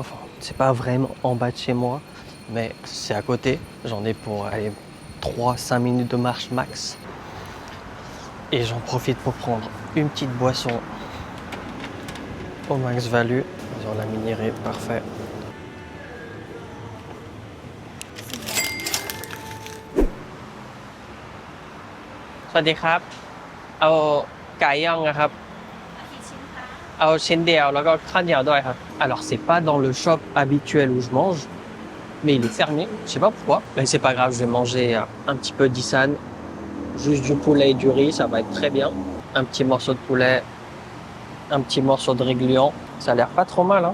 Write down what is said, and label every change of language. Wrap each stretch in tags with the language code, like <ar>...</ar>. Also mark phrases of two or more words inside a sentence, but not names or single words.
<fr>Enfin, c'est pas vraiment en bas de chez moi, mais c'est à côté. J'en ai pour aller 3-5 minutes de marche max. Et j'en profite pour prendre une petite boisson au max value. Sur la minérée, parfait.</fr> <th>สวัสดีครับ. เอาไก่ย่างนะครับ เอาชิ้นเดียวแล้วก็ข้าวเหนียวด้วยครับ</th> <fr>Alors c'est pas dans le shop habituel où je mange, mais il est fermé, je sais pas pourquoi. Mais c'est pas grave, je vais manger un petit peu d'Issan, juste du poulet et du riz, ça va être très bien. Un petit morceau de poulet, un petit morceau de riz gluant, ça a l'air pas trop mal, hein.</fr>